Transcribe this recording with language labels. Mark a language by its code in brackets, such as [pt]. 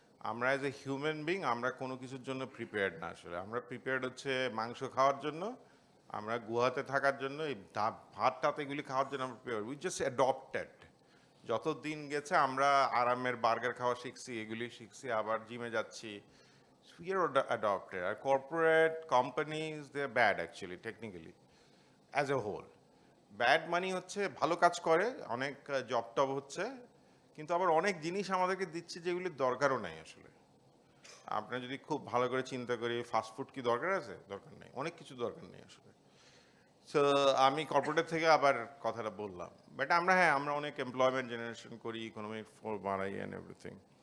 [bn] আমরা as a human being আমরা কোনো কিছুর জন্য প্রিপেয়ার্ড না আসলে। আমরা প্রিপেয়ার্ড হচ্ছে মাংস খাওয়ার জন্য, আমরা গুহাতে থাকার জন্য, এই ভাত টাত এগুলি খাওয়ার জন্য আমরা প্রিপেয়ার্ড, [en] We just adopted. [bn] যত দিন গেছে আমরা আরামের বার্গার খাওয়া শিখছি, এগুলি শিখছি, আবার জিমে যাচ্ছি। [en] We are adopted. Our corporate companies, they're bad actually, technically, as a whole. [bn] Bad মানি হচ্ছে ভালো কাজ করে, অনেক জব টব হচ্ছে, কিন্তু আবার অনেক জিনিস আমাদেরকে দিচ্ছে যেগুলির দরকারও নাই আসলে। আমরা যদি খুব ভালো করে চিন্তা করি, ফাস্টফুড কি দরকার আছে? দরকার নেই, অনেক কিছু দরকার নেই আসলে। সো আমি কর্পোরেট থেকে আবার কথাটা বললাম, বাট আমরা হ্যাঁ আমরা অনেক এমপ্লয়মেন্ট জেনারেশন করি, ইকোনমিক বাড়াই [en] And everything.